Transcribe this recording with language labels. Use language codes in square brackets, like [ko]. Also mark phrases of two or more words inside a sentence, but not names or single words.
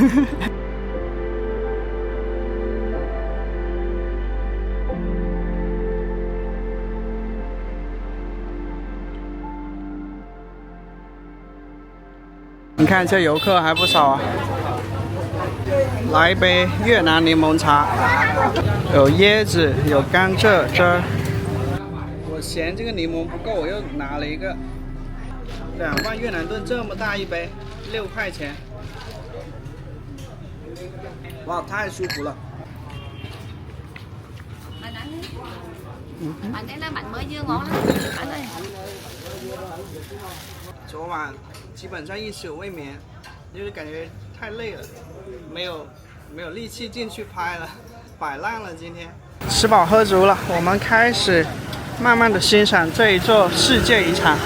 [zh] 你看这游客还不少啊，来一杯越南柠檬茶，有椰子，有甘蔗汁儿。我嫌这个柠檬不够，我又拿了一个2万越南盾这么大一杯，6块钱。哇，太舒服了。 [vi] Bánh đấy là bánh mới dưa ngon lắm, bánh ơi. [zh] 昨晚基本上一宿未眠，就是感觉太累了，没有力气进去拍了， 摆烂了。今天吃饱喝足了，我们开始慢慢的欣赏这一座世界遗产。